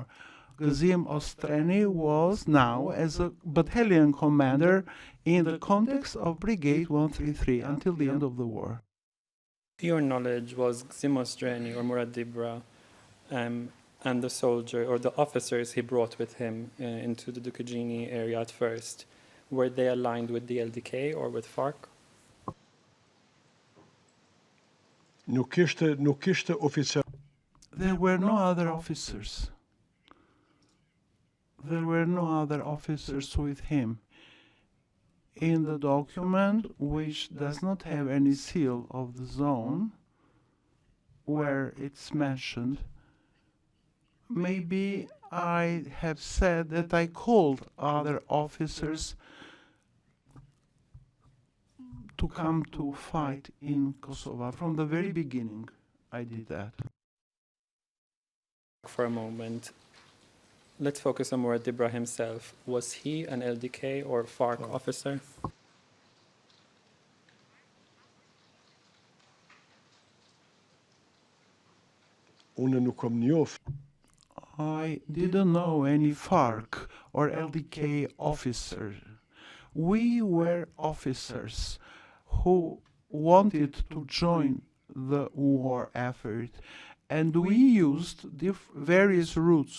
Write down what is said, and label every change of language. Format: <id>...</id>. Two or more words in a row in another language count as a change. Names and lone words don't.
<en>Gzim Ostrani was now as a battalion commander in the context of Brigade 133 until the end of the war. To your knowledge, was Gzim Ostrani or Murad Dibra and the soldier or the officers he brought with him into the Dukagjini area at first, were they aligned with the LDK or with FARC?</en> <sq>Nuk ishte oficer.</sq> <en>There were no other officers. There were no other officers with him. In the document, which does not have any seal of the zone, where it's mentioned, maybe I have said that I called other officers to come to fight in Kosovo. From the very beginning, I did that. For a moment, let's focus on Murad Dibra himself. Was he an LDK or FARC officer?</en> <sq>Unë nuk kom njoft.</sq> <en>I didn't know any FARC or LDK officer. We were officers who wanted to join the war effort, and we used various routes.</en>